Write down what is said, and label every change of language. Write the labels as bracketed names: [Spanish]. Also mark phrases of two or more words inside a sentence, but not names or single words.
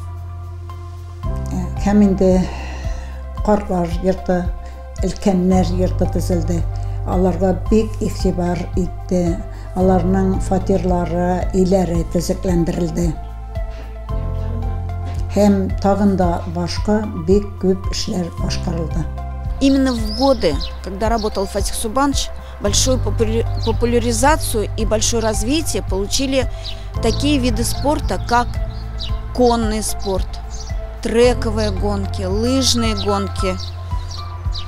[Tatar] Һәм инде картлар йорты, өлкәннәр йорты төзелде. Аларга бик игътибар итте. Аларның фатирлары, өйләре төзекләндерелде. Һәм тагын да башка бик күп эшләр башкарылды. [Russian] Именно в годы, когда работал Фатих Саубанович, большую популяризацию и большое развитие получили такие виды спорта, как конный спорт, трековые гонки, лыжные гонки.